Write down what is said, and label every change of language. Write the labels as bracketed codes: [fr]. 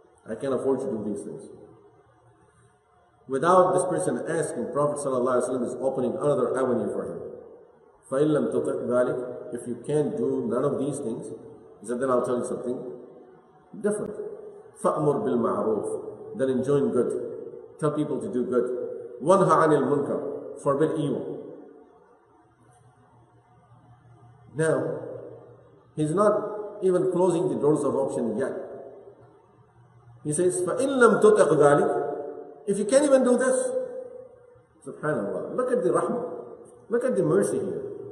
[en] I can't afford to do these things. Without this person asking, Prophet ﷺ is opening another avenue for him. [ar] فَإِن لَمْ تُطِقْ ذَلِكَ, [en] if you can't do none of these things, he said, then I'll tell you something different. [ar] فَأْمُرْ بِالْمَعْرُوفِ, [en] then enjoin good. Tell people to do good. [ar] وَانْهَ عَنِ الْمُنْكَرِ, [en] forbid evil. Now, he's not even closing the doors of option yet. He says, [ar] فَإِن لَمْ تُطِقْ ذَلِكَ, [en] if you can't even do this, subhanallah, look at the rahmah, look at the mercy here.